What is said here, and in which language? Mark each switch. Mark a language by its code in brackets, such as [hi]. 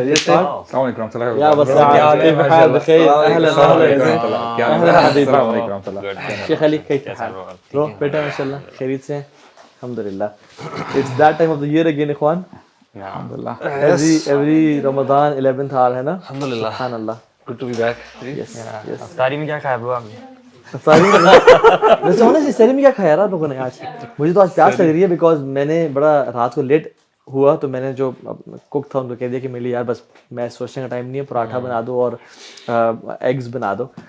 [ar] السلام علیکم ورحمۃ اللہ یا بس کیف حال بخیر اهلا السلام علیکم ورحمۃ اللہ. [ur] شیخ علی [ar] کیف حال [ur] برو؟ بیٹا ماشاءاللہ خیریت سے ہیں الحمدللہ. [en] It's that time of the year again اخوان. [ar] الحمدللہ. [en] Every Ramadan 11th hour [ur] ہے نا. [ar] الحمدللہ. سبحان اللہ. [en] Good to be back. Yes. [ur] افطاری میں کیا کھایا برو آپ نے؟ افطاری ویسے ہونا چاہیے سحری میں کیا کھایا یار آپ لوگوں نے آج؟ مجھے تو آج پیاس لگ رہی ہے بیکاز میں نے بڑا رات کو لیٹ ہوا تو میں نے جو کوک تھا ان کو کہہ دیا کہ میرے لیے یار بس میں سوچنے کا ٹائم نہیں ہے, پراٹھا بنا دو اور ایگز بنا دو.